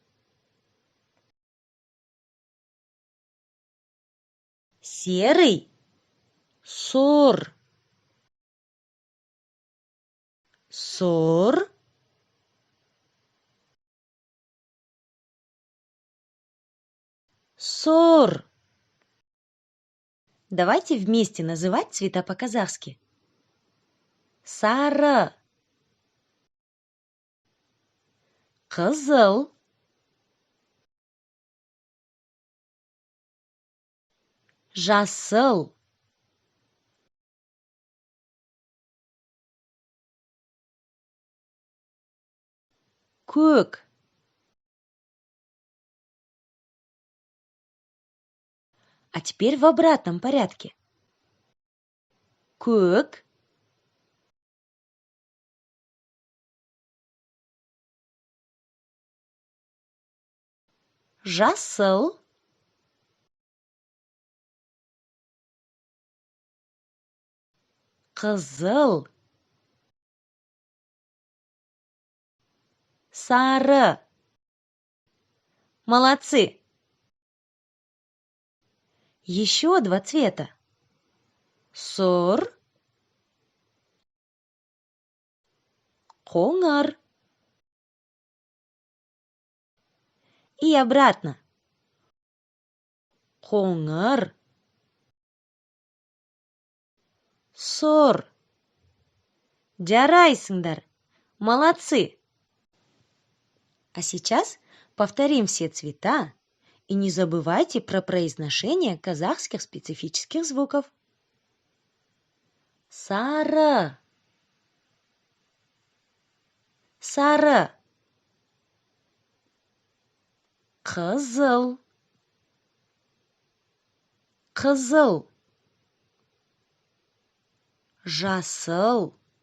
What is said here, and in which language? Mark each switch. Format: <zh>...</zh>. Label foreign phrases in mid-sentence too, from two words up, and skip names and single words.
<ru>Серый.</ru> <kk>Сұр. Сұр. Сұр.</kk> <ru>Давайте вместе называть цвета по-казахски.</ru> <kk>Сары. Қызыл. Жасыл. Көк.</kk> <ru>А теперь в обратном порядке.</ru> <kk>Көк. Жасыл. Қызыл. Сары.</kk> <ru>Молодцы! Еще два цвета.</ru> <kk>Сұр. Қоңыр.</kk> <ru>И обратно.</ru> <kk>Қоңыр. Сұр. Жарайсыңдар.</kk> <ru>Молодцы! А сейчас повторим все цвета и не забывайте про произношение казахских специфических звуков.</ru> <kk>Сары. Сары. Қызыл. Қызыл. Жасыл.</kk>